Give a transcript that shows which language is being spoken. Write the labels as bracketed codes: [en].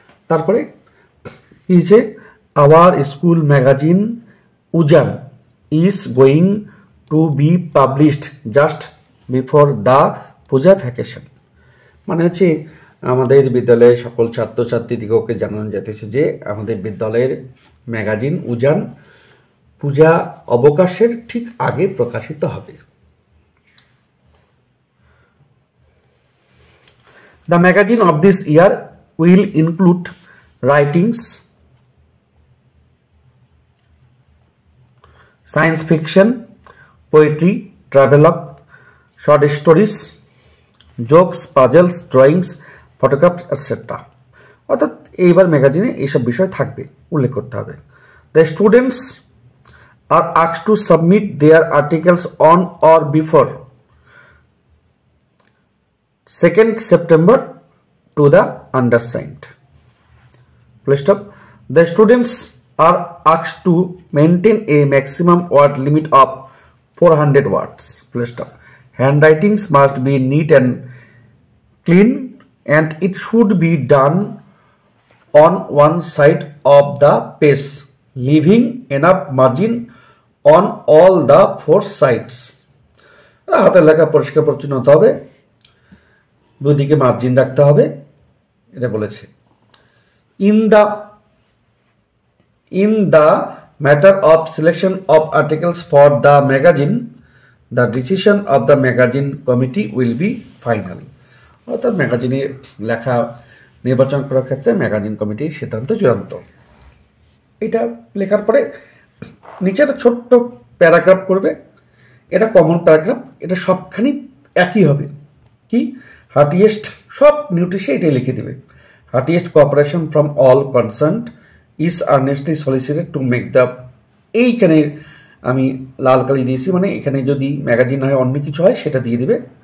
[bn] তারপরে কি যে [en] our school magazine Ujan is going to be published just before the Puja vacation, [bn] মানে হচ্ছে আমাদের বিদ্যালয়ের সকল ছাত্রছাত্রীদিগকে জানানো যেতেছে যে আমাদের বিদ্যালয়ের ম্যাগাজিন উজান পূজা অবকাশের ঠিক আগে প্রকাশিত হবে। [en] The magazine of this year will include writings, science fiction, poetry, travelogue, short stories, jokes, puzzles, drawings, photographs, etc. [bn] অর্থাৎ এইবার ম্যাগাজিনে এইসব বিষয় থাকবে, উল্লেখ করতে হবে। [en] The students are asked to submit their articles on or before 2nd September to the undersigned. Full stop. The students are asked to maintain a maximum word limit of 400 words. Full stop. Handwritings must be neat and clean, and it should be done on one side of the page, leaving enough margin on all the four sides. [bn] হাতের লেখা পরিষ্কার পরিচ্ছন্ন হতে হবে, দুদিকে margin রাখতে হবে, এটা বলেছে। [en] In the matter of selection of articles for the magazine, the decision of the magazine committee will be final. [bn] অর্থাৎ ম্যাগাজিনে লেখা নির্বাচন করার ক্ষেত্রে ম্যাগাজিন কমিটির সিদ্ধান্ত চূড়ান্ত। এটা লেখার পরে নিচে একটা ছোট্ট প্যারাগ্রাফ করবে, এটা কমন প্যারাগ্রাফ, এটা সবখানি একই হবে। কি হার্টিয়েস্ট, সব নোটিশে এটাই লিখে দেবে। [en] heartiest cooperation from all concerned is earnestly solicited to make the, [bn] এইখানে আমি লাল কালি দিয়েছি, মানে এখানে যদি ম্যাগাজিন হয় অন্য কিছু হয় সেটা দিয়ে দেবে।